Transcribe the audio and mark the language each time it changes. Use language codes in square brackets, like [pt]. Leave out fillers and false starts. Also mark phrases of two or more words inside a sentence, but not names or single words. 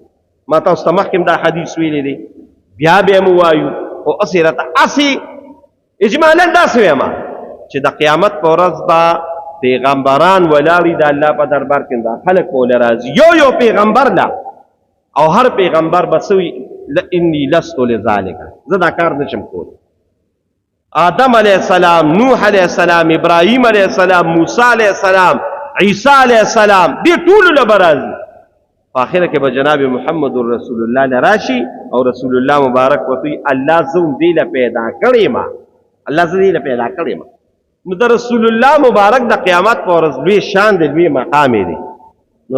[ps] ما تاسو ته مخکې دا حدیث ویلی دی بیا به مو وایو خو هسې راته هسې اجمالا داسې وایم چې د قیامت په ورځ به پیغمبران ولاړي د الله په دربار کې دا خلک به له راځي یو پیغمبر لا او هر پیغمبر به څه وي [ar] انی لست لذلک [ps] زه دا کار نشم کولی. آدم [ar] علیہ السلام [ps] نوح [ar] علیہ السلام [ps] ابراہیم [ar] علیہ السلام [ps] موسی [ar] علیہ السلام [ps] عیسی [ar] علیہ السلام [ps] دې ټولو له به راځي په اخره کې به جناب محمد رسول الله لراشي او رسول الله مبارک وتی الله زوم دی له پیدا کړی ما الله زوی له پیدا کړی ما نو د رسول الله مبارک د قیامت پر ورځ لوی شان دی لوی مقام دی نو